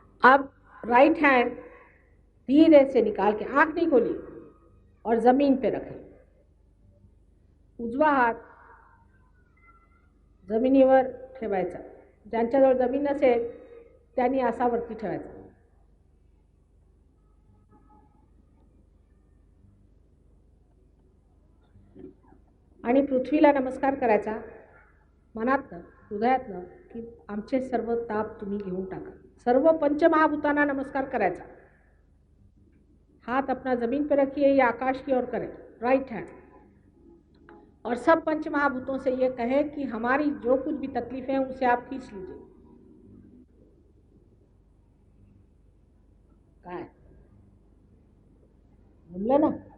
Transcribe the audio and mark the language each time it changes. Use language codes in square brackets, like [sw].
[hi] अब [en] right hand [hi] धीरे से निकाल के, आंख नहीं खोली, और जमीन पे रखें. [mr] उजवा हात जमिनीवर ठेवायचा. ज्यांच्याजवळ जमीन नसेल त्यांनी असा वरती ठेवायचा. आणि पृथ्वीला नमस्कार करायचा, मनातनं हृदयातनं, की आमचे सर्व ताप तुम्ही घेऊन टाका. सर्व पंचमहाभूतांना नमस्कार करायचा. [hi] हाथ अपना जमीन पर रखिए या आकाश की ओर करें, [en] right hand, [hi] और सब पंच महाभूतों से ये कहें कि हमारी जो कुछ भी तकलीफें हैं उसे आप खींच लीजिए. [mr] काय जमलं ना?